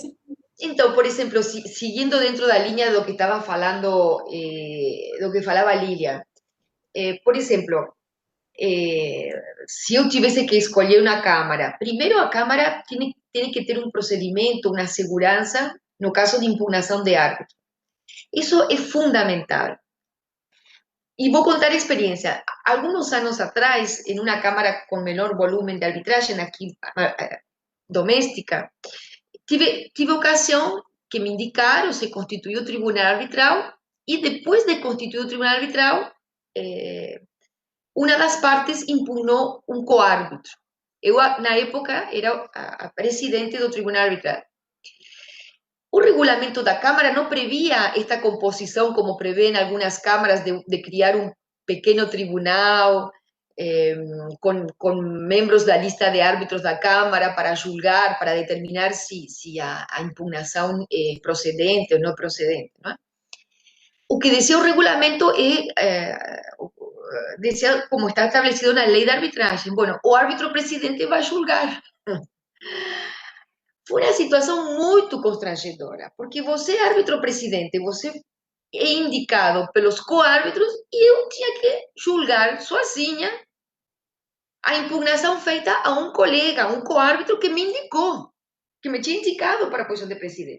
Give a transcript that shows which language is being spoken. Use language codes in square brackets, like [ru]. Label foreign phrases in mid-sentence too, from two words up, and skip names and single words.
[pt] Então, por exemplo, siguiendo dentro da linha do que estaba falando, do que falaba Lilia, por exemplo, se eu tivesse que escolher uma câmara, primeiro a câmara tem que ter um procedimento, uma segurança, no caso de impugnação de árbitro. Isso é fundamental. [es] Y voy a contar experiencia. Algunos años atrás, en una cámara con menor volumen de arbitraje, aquí doméstica, tive ocasión que me indicaron, se constituyó tribunal arbitral, y después de constituir o tribunal arbitral, una de las partes impugnó un coárbitro. [pt] Eu, na época, era a presidente do tribunal arbitral. O regulamento da [es] Cámara no prevía esta composición como prevé en algunas cámaras de criar un pequeño tribunal con miembros de la lista de árbitros de la Cámara para julgar, para determinar si a impugnación es procedente o no procedente. ¿No? O que decía el reglamento decía, como está establecido en la ley de arbitraje, bueno, o árbitro presidente va a julgar. [pt] Foi uma situação muito constrangedora, porque você é árbitro presidente, você é indicado pelos coárbitros e eu tinha que julgar sozinha a impugnação feita a um colega, a um coárbitro que me indicou, que me tinha indicado para a posição de presidente.